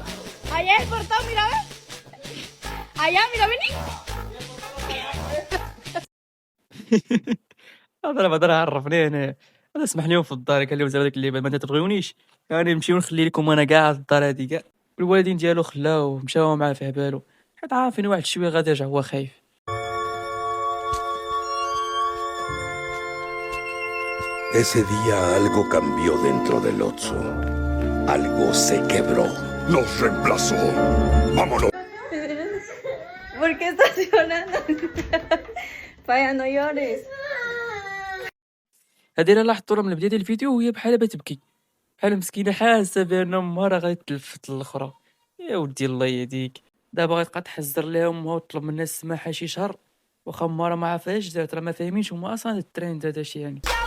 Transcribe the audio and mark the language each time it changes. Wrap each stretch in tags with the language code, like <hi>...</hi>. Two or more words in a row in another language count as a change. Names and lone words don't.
<es>Allá es el portón, mira, ¿ves? Allá, mira, vení.</es> <ar>هذا راه بعدا راه عرفني هنايا، هذا سمح لهم في الدار قال لهم زعما داك اللعبة ما تبغيونيش، يعني نمشيو نخلي لكم أنا كاع الدار هادي كاع. والوالدين ديالو خلاوه مشاو معاه في عبالو، حيت عارفين واحد شوية غادي يرجع هو خايف.</ar> <es>Ese día algo cambió dentro del Otso. Algo se quebró. Nos reemplazó. ¡Vámonos! ¿Por qué estás llorando? Vaya, no llores.</es> <ar>هادي راه لاحظتوها من بداية الفيديو وهي بحالها بتبكي، بحال مسكينة حاسة بأن أمها راه غتلفت للأخرى. يا ودي الله يهديك، دابا غتبقى تحزر ليها أمها وتطلب منها السماحة شي شهر، واخا أمها راه ما عارفاش دارت، راه ما فاهمينش هما أصلا هاد الترند هذا اش يعني.</ar>